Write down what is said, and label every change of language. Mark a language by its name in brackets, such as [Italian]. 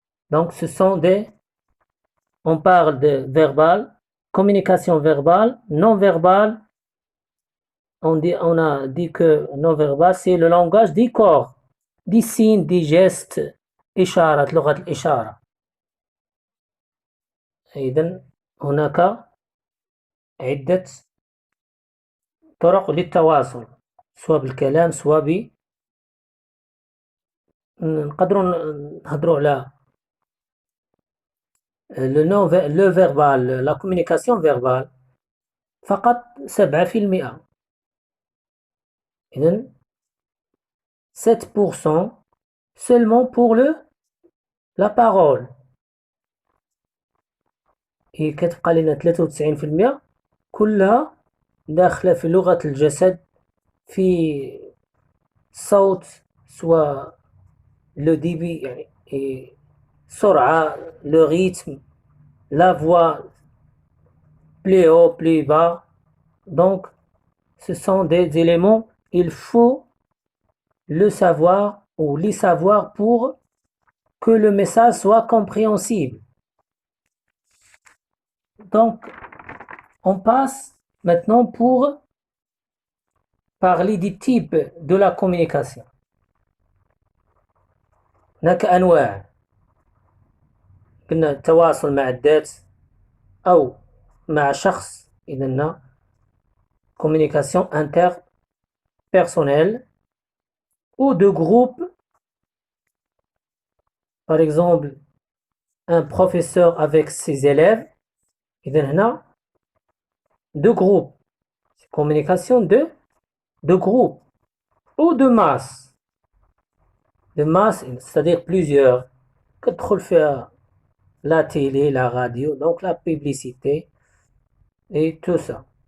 [French] Donc ce sont on parle de verbal, communication verbale, non verbale. On a dit que non verbal c'est le langage des corps، des signes، des gestes، [Arabic] إشارة، لغة الإشارة. إذن هناك عدة طرق للتواصل، سواء بالكلام سواء نقدروا نهضروا على [French] le verbal، la communication verbale [Arabic] فقط 7%. إذن [French] 7% seulement pour la parole. [Arabic] هي كتبقى لنا 93% كلها داخلة في لغة الجسد، في صوت، سواء le débit يعني سرعة، [French] le rythme، la voix, plus haut, plus bas. Donc ce sont des éléments, il faut le savoir ou les savoir pour que le message soit compréhensible. Donc on passe maintenant pour parler des types de la communication. [Arabic] هناك أنواع، قلنا التواصل مع الذات أو مع شخص، إذا [French] communication interpersonnelle ou de groupe. Par exemple, un professeur avec ses élèves. [Arabic] إذا هنا [French] de groupe. Communication de groupe ou de masse. De masse, c'est-à-dire plusieurs. [Arabic] كتدخل فيها [French] la télé, la radio, donc la publicité et tout ça.